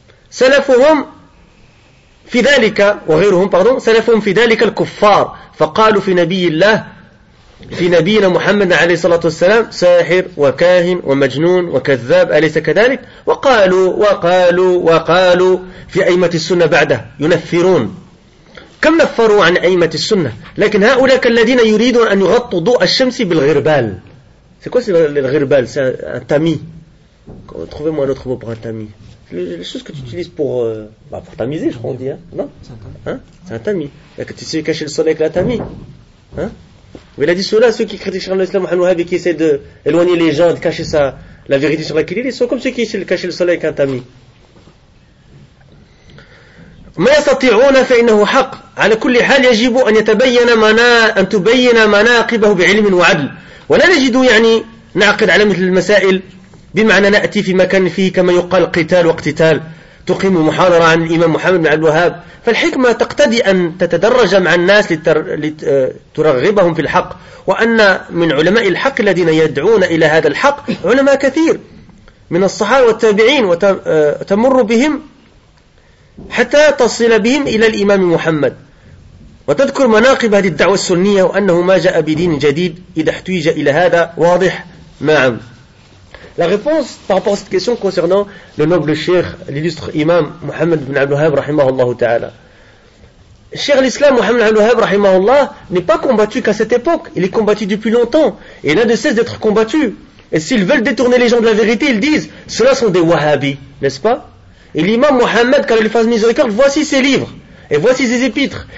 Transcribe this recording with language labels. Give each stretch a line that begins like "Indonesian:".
Arabic: سلفهم في ذلك وغيرهم
French: pardon
Arabic: سلفهم في ذلك الكفار فقالوا في نبي الله في نبينا محمد عليه الصلاة والسلام ساحر وكاهن ومجنون وكذاب أليس كذلك وقالوا في أئمة السنة بعده ينفرون كم نفروا عن أئمة السنة لكن هؤلاء الذين يريدون أن يغطوا ضوء الشمس بالغربال
French: c'est quoi
Arabic: الغربال
French: c'est un tamis trouvez moi un autre mot pour un tamis les choses que tu utilises pour tamiser, je crois, on dit. C'est un tamis. Tu sais cacher le soleil avec la tamis. Il a dit ceux-là, ceux qui critiquent l'islam al-Wahhabi et qui essaient d'éloigner les gens, de cacher ça, la vérité sur laquelle ils sont comme ceux qui essaient de cacher le soleil avec un tamis.
Arabic: ما يستطيعون فإنه حق على كل حال يجب أن يتبين أن تبين مناقبه بعلم وعدل ولا نجد يعني نعقد على مثل المسائل بمعنى نأتي في مكان فيه كما يقال قتال واقتتال تقيم محاضرة عن الإمام محمد بن عبد الوهاب فالحكمة تقتضي أن تتدرج مع الناس لترغبهم في الحق وأن من علماء الحق الذين يدعون إلى هذا الحق علماء كثير من الصحابة والتابعين وتمر بهم حتى تصل بهم إلى الإمام محمد وتذكر مناقب هذه الدعوة السنية وأنه ما جاء بدين جديد إذا احتيج إلى هذا واضح نعم
French: La réponse par rapport à cette question concernant le noble cheikh, l'illustre imam Mohammed ibn al-Wahhab, rahimahullah ta'ala. Cheikh l'islam Mohammed ibn al-Wahhab, rahimahullah, n'est pas combattu qu'à cette époque. Il est combattu depuis longtemps. Et il n'a de cesse d'être combattu. Et s'ils veulent détourner les gens de la vérité, ils disent, ceux-là sont des wahhabis, n'est-ce pas? Et l'imam Mohammed, quand il fait une miséricorde, voici ses livres. Et voici ses épîtres.